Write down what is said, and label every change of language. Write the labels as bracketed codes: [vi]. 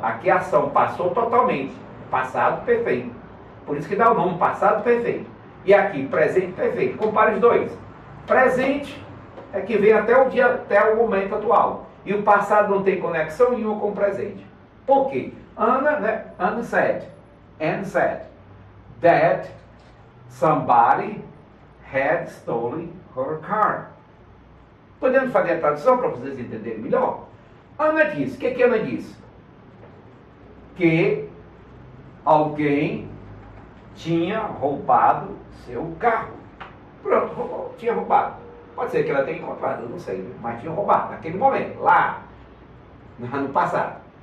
[pt] Aqui a ação passou totalmente. Passado perfeito. Por isso que dá o nome passado perfeito. E aqui, presente perfeito. Compare os dois. Presente é que vem até o dia, até o momento atual. E o passado não tem conexão nenhuma com o presente. Por quê? [en] Anna said that somebody had stolen her car. [pt] Podemos fazer a tradução para vocês entenderem melhor? Ana disse, o que Ana disse? Que alguém tinha roubado seu carro. Pronto, tinha roubado. Pode ser que ela tenha encontrado, eu não sei, mas tinha roubado naquele momento, lá, no ano passado.